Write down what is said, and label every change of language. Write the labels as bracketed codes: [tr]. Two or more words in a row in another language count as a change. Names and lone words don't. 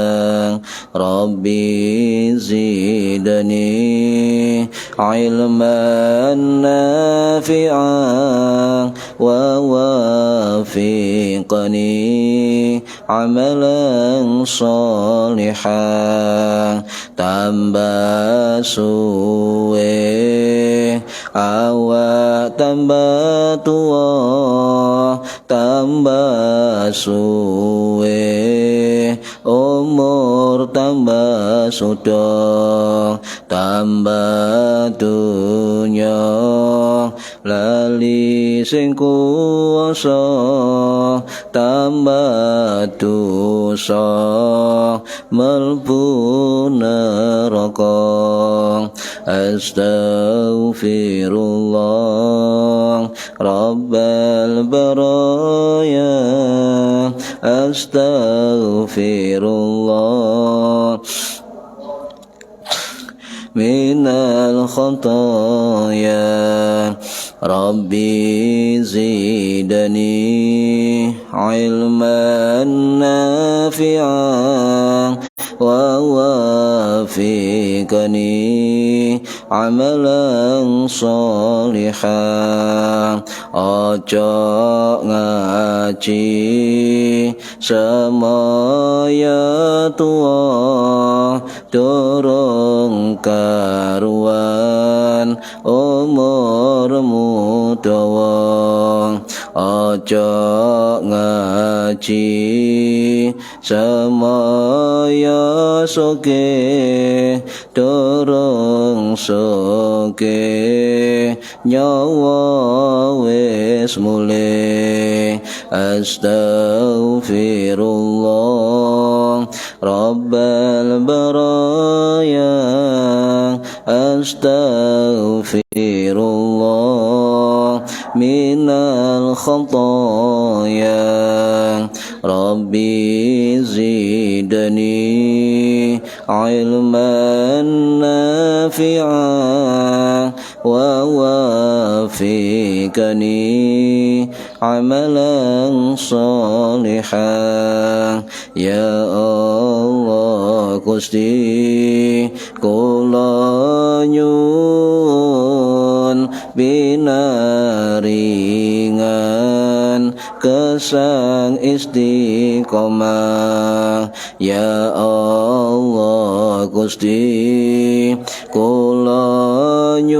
[ar] ربي زدني علما نافعا ووافقني عملا صالحا [jv] tambah suwe awak tambah tua tambah suwe umur tambah sudah tambah dunya lali sing kuwasa tambah dosa mlebu neraka [ar] أستغفر الله رب البرايا أستغفر الله من الخطايا ربي زدني علما نافعا و وافقني عملا صالحا [jv] ojo ngaji semaya tua durung karuan umurmu dawa ojo ngaji semaya soge durung soge nyawa wis mule [ar] أستغفر الله رب البرايا أستغفر الله من الخطايا ربي زدني علما نافعا ووافقني عملا صالحا يا Allah [jv] Gusti kula nyuwun binaringan kesang istiqomah ya Allah Gusti kula